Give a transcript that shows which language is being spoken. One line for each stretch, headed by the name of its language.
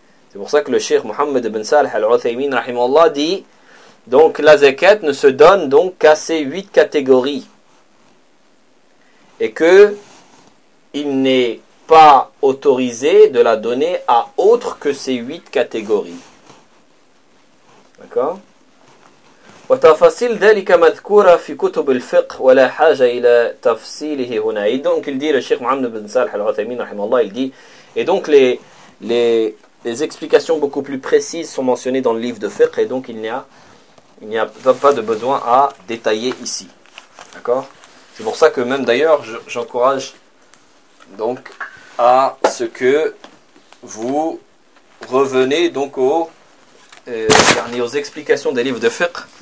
French: C'est pour ça que le Cheikh Mohammed ibn Salih al-Uthaymin rahimahullah dit donc la zakat ne se donne donc qu'à ces 8 catégories et que il n'est pas autorisé de la donner à autre que ces 8 catégories. D'accord ?
Arabic: وتفاصيل ذلك مذكورة في كتب الفقه ولا حاجة إلى تفصيله هنا.
French: Et donc il dit le Cheikh Mohammed ibn Salih al-Uthaymin rahimahullah, il dit et donc les explications beaucoup plus précises sont mentionnées dans le livre de fiqh et donc il n'y a pas de besoin à détailler ici. D'accord ? C'est pour ça que même d'ailleurs, j'encourage donc à ce que vous revenez donc aux explications des livres de fiqh.